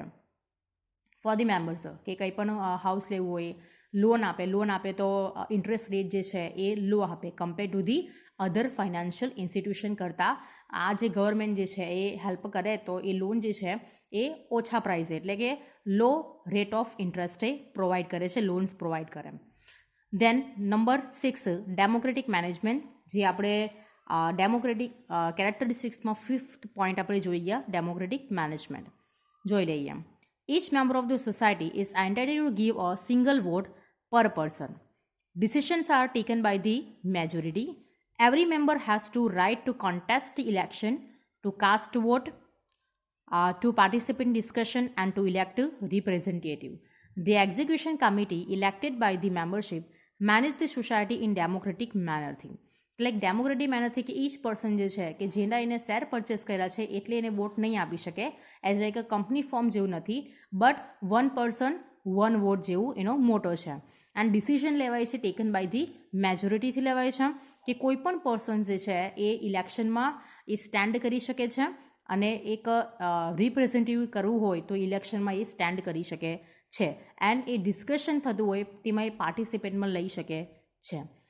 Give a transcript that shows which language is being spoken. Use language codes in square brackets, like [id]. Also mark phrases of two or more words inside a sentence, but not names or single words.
[en] for the members [gu] કે કંઈ પણ હાઉસ લેવું હોય લોન આપે તો [en] interest rate [gu] જે છે એ લો આપે [en] compare to the other financial institution [gu] કરતાં. આ જે ગવર્મેન્ટ જે છે એ હેલ્પ કરે તો એ લોન જે છે એ ઓછા પ્રાઇઝે એટલે કે [en] low rate of interest [gu] પ્રોવાઈડ કરે છે, [en] loans provide [gu] કરે. [en] Then number 6, democratic management. [gu] જે આપણે [en] democratic characteristics [gu] 5th પોઈન્ટ આપણે જોઈ ગયા [en] democratic management. [gu] જોઈ લઈએ. [en] Each member of the society is entitled to give a single vote per person. Decisions are taken by the majority. Every member has to right to contest the election, to cast vote, to participate in discussion and to elect a representative. The execution committee elected by the membership manage the society in democratic manner [gu] થી એટલે [en] democratic manner કે each person [gu] જે છે કે જેના એને શેર પરચેસ કર્યા છે એટલે એને વોટ નહીં આપી શકે [en] as like a company form [gu] જેવું નથી [en] but 1 person 1 vote [gu] જેવું એનો મોટો છે [en] and decision [gu] લેવાય છે [en] taken by the majority [gu] લેવાય છે કે કોઈ પણ પર્સન જે છે એ ઇલેક્શનમાં એ સ્ટેન્ડ કરી શકે છે અને એક રિપ્રેઝેન્ટેટિવ કરવું હોય તો ઇલેક્શનમાં એ સ્ટેન્ડ કરી શકે છે એન્ડ એ ડિસ્કશન થતું હોય તેમાં એ પાર્ટિસિપેટમાં લઈ શકે છે.